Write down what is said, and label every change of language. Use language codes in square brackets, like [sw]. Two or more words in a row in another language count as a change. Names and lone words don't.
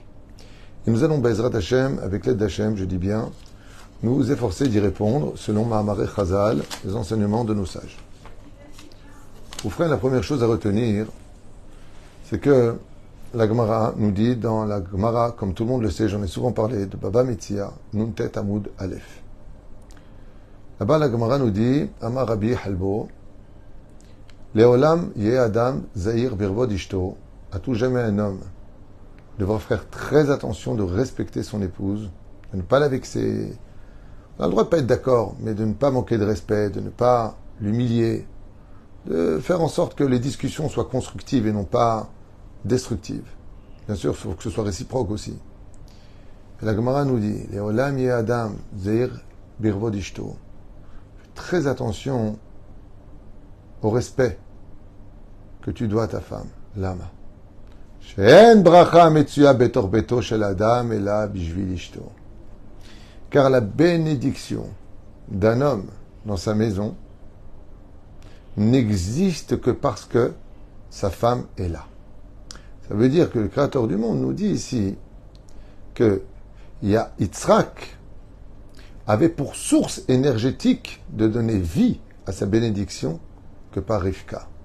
[fr] Et nous allons, [he] בעזרת השם, [fr] avec l'aide d'Hashem, je dis bien, nous efforcer d'y répondre selon [he] מאמרי חז"ל, [fr] les enseignements de nos sages. Vous ferez la première chose à retenir, c'est que la Gemara nous dit dans la Gemara, comme tout le monde le sait, j'en ai souvent parlé, de Baba Metzia, [he] נ"ט עמוד א. [fr] Là-bas, la Gemara nous dit, [he] אמר רבי חלבו, לעולם יהא אדם זהיר בכבוד אשתו, [fr] à tout jamais un homme devra faire très attention de respecter son épouse, de ne pas la vexer. On a le droit de ne pas être d'accord, mais de ne pas manquer de respect, de ne pas l'humilier, de faire en sorte que les discussions soient constructives et non pas destructives. Bien sûr, il faut que ce soit réciproque aussi. Et la Gemara nous dit, [he] לעולם יהא אדם זהיר בכבוד אשתו. [fr] Très attention au respect que tu dois à ta femme. Lama. [he] שאין ברכה מצויה בתוך ביתו של אדם אלא בשביל אשתו. [fr] Car la bénédiction d'un homme dans sa maison n'existe que parce que sa femme est là. Ça veut dire que le Créateur du monde nous dit ici que Yitzhak avait pour source énergétique de donner vie à sa bénédiction que par Rivka.